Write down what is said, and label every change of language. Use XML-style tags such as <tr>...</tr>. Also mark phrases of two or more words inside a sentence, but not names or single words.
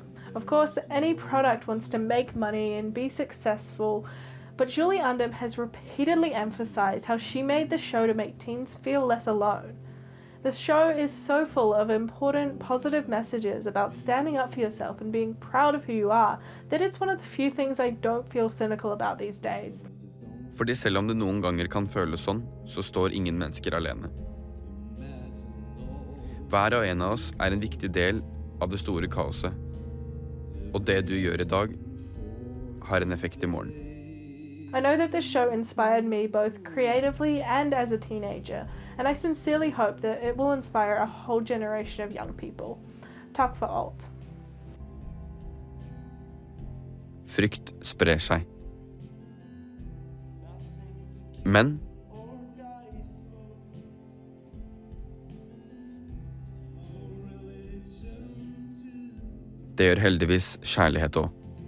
<en>Of course, any product wants to make money and be successful, but Julie Undem has repeatedly emphasized how she made the show to make teens feel less alone. The show is so full of important, positive messages about standing up for yourself and being proud of who you are that it's one of the few things I don't feel cynical about these days.</en> <no>Fordi selv om det noen ganger kan føles sånn, så står ingen mennesker alene. Hver og en av oss er en viktig del av det store kaoset. Og det du gjør i dag, har en effekt i morgen.</no> <en>I know that this show inspired me both creatively and as a teenager, and I sincerely hope that it will inspire a whole generation of young people.</en> <no>Takk for alt. Frykt sprer seg. Men det gjør heldigvis kjærlighet også.</no>